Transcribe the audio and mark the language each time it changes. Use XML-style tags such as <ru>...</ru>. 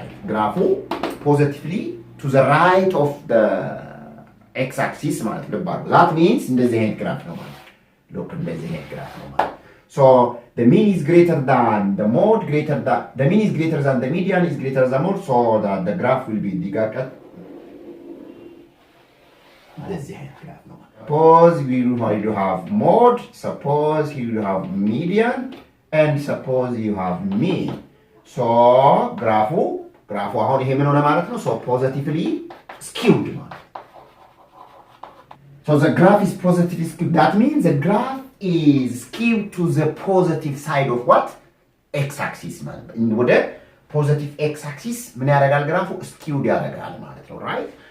<am>ግራፉ</am> <en>positively to the right of the x-axis</en> <am>ማለት ነው።</am> <en>That means</en> <am>እንደዚህ አይነት ግራፍ ነው ማለት። Look, እንደዚህ አይነት ግራፍ ነው ማለት.</am> <en>So the mean is greater than the mode, the mean is greater than the median is greater than the mode, so that the graph will be digakat.</en> <am>እንደዚህ አይነት ግራፍ ነው ማለት.</am> <en>Suppose you have mode, suppose you have median, and suppose you have mean.</en> <am>So ግራፉ አሁን ይሄ ምን ሆነ ማለት ነው? So positively skewed ማለት.</am> <en>So the graph is positively skewed. That means the graph is skewed to the positive side of what?</en> <am>X-axis ማለት ነው። ወደ positive x-axis ምን ያደርጋል ግራፉ? skewed ያደርጋል ማለት ነው። Right?</am>